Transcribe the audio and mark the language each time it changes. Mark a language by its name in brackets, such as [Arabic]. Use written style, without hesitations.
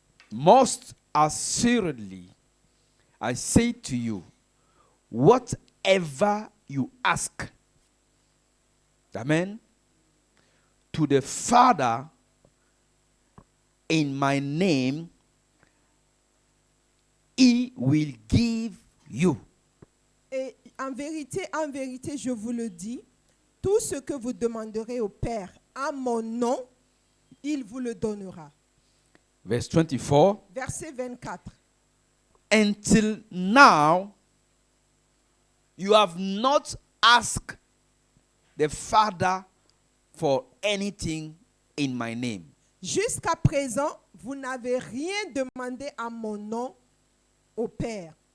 [English] Most assuredly, I say to you, whatever you ask, amen, to the Father in my name, He will give you. [French] Et en vérité, je vous le dis, tout ce que vous demanderez au Père en mon nom, il vous le donnera. [English] Verse 24. [French] Verset 24. [English] Until now, you have not asked the Father for anything in my name. [French] Jusqu'à présent, vous n'avez rien demandé à mon nom au Père.